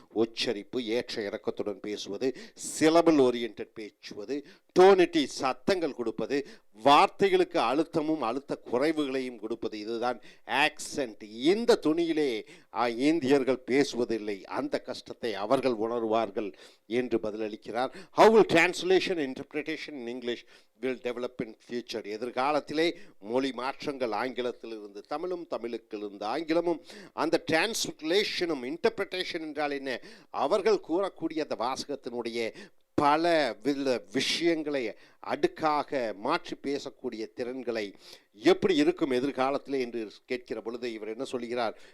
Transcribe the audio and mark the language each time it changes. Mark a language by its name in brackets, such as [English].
[Tamil] உச்சரிப்பு, ஏற்ற இறக்கத்துடன் பேசுவது, சிலபல் ஓரியன்ட் பேசுவது, டோனிட்டி சத்தங்கள் கொடுப்பது, வார்த்தைகளுக்கு அழுத்தமும் அழுத்த குறைவுகளையும் கொடுப்பது. இதுதான் ஆக்சென்ட். இந்த துணியிலே இந்தியர்கள் பேசுவதில்லை. அந்த கஷ்டத்தை அவர்கள் உணர்வார்கள் என்று பதிலளிக்கிறார். [English] How will translation and interpretation in English will develop in future? [Tamil] எதிர்காலத்திலே மொழி மாற்றங்கள் ஆங்கிலத்திலிருந்து தமிழும், தமிழுக்கிலிருந்து ஆங்கிலமும், அந்த டிரான்ஸ்லேஷனும் இன்டர்பிரேஷன் என்றால் என்ன? அவர்கள் கூறக்கூடிய அந்த வாசகத்தினுடைய பல விஷயங்களை அடுக்காக மாற்றி பேசக்கூடிய திறன்களை எப்படி இருக்கும் எதிர்காலத்தில் என்று கேட்கிற பொழுது இவர் என்ன சொல்கிறார்?